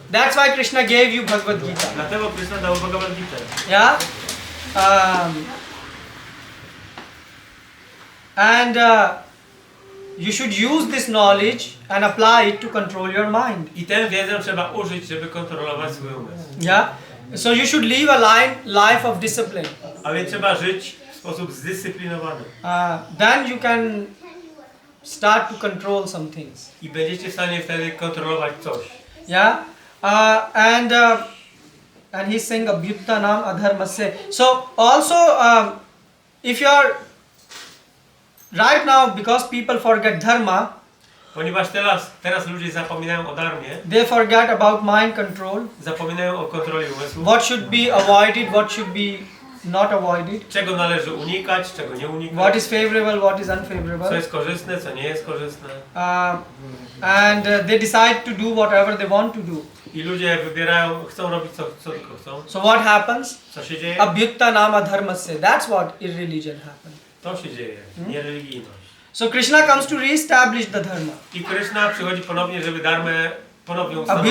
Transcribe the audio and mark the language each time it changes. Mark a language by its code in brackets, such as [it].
[en] That's why Krishna gave you Bhagavad Gita. [pl] Dlatego Krishna dał Bhagavad Gita. [en] Yeah. And you should use this knowledge and apply it to control your mind. [pl] I tę wiedzę trzeba użyć, żeby kontrolować swój umysł. [en] Yeah. So you should live a life of discipline. [pl] A więc trzeba żyć w sposób zdyscyplinowany. [en] Then you can start to control some things. [pl] I będziecie w stanie wtedy kontrolować coś. [en] Yeah. And he's saying [sa] abhyuttanam adharmasya. [en] So also if you are right now, because people forget dharma, [pl] Ponieważ teraz ludzie zapominają o dharmie, [en] they forget about mind control, [pl] zapominają o kontroli umysłu, [en] what should be avoided, what should be not avoided, [pl] czego należy unikać, czego nie unikać, [en] what is favorable, what is [pl] co [en] unfavorable, [pl] jest korzystne, co nie jest korzystne. [en] and they decide to do whatever they want to do. [pl] I ludzie wybierają, chcą robić co tylko chcą. [en] So what happens? [pl] Co się dzieje? [sa] Abhyutta nama dharmasya. [en] That's what irreligion happened. [pl] To się dzieje, niereligijność. [en] So Krishna comes to re-establish the dharma. [pl] I Krishna przychodzi ponownie, żeby dharmę ponownie ustanowić.